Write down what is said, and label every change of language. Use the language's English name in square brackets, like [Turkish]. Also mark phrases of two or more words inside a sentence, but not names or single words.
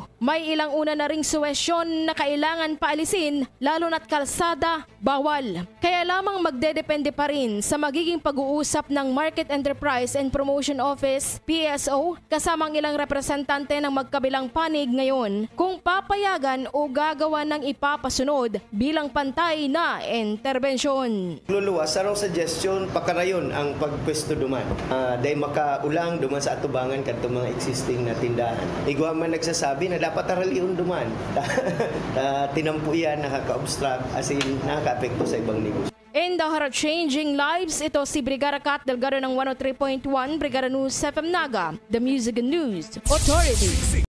[Filipino] May ilang una na ring suwesyon na kailangan paalisin, lalo na't kalsada, bawal. Kaya lamang magdedepende pa rin sa magiging pag-uusap ng Market Enterprise and Promotion Office, PSO, kasamang ilang representante ng magkabilang panig ngayon kung papayagan o gagawa ng ipapasunod bilang pantay na interbensyon. [Bikol] Luluwas, sarong suggestion, pakarayon ang pagpwesto duman. Dahil makaulang duman sa atubangan kadto mga existing na tindahan. Igwa man nagsasabi na dapat araliun duman. Tinampu yan, [Filipino] nakaka-obstruct, [English] as in [Filipino] nakaka-apekto sa ibang negosyo. [English] In the heart of changing lives, [Filipino] ito si Brigada Kath Delgado ng 103.1 Brigada News FM Naga, [English] the Music and News Authority.